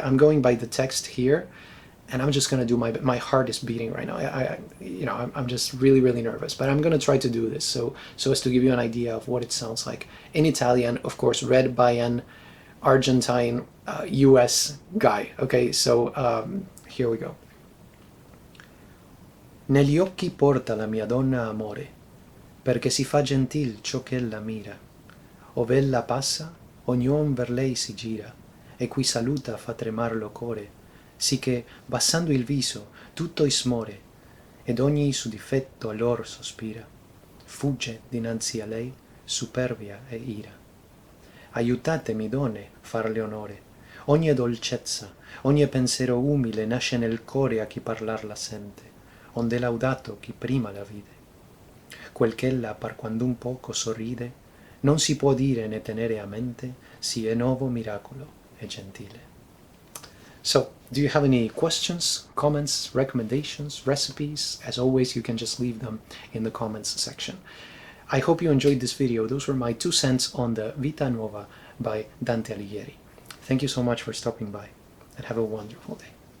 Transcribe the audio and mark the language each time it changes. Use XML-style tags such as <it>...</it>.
<en>I'm going by the text here, and I'm just gonna do my heart is beating right now. I'm just really nervous, but I'm gonna try to do this so as to give you an idea of what it sounds like in Italian, of course, read by an Argentine US guy. Okay, so here we go.</en> <it>Negli occhi porta la mia donna amore, perché si fa gentil ciò ch'ella mira. Ov'ella passa, ognuno ver lei si gira, e qui saluta fa tremar lo core, sì che, bassando il viso, tutto ismore, ed ogni su difetto allor sospira. Fugge dinanzi a lei superbia e ira. Aiutatemi, donne, farle onore. Ogni dolcezza, ogni pensiero umile nasce nel core a chi parlar la sente, onde laudato chi prima la vide. Quel ch'ella par quando un poco sorride, non si può dire né tenere a mente, si è nuovo miracolo e gentile.</it> <en>So, do you have any questions, comments, recommendations, recipes? As always, you can just leave them in the comments section. I hope you enjoyed this video. Those were my 2 cents on the Vita Nuova by Dante Alighieri. Thank you so much for stopping by, and have a wonderful day.</en>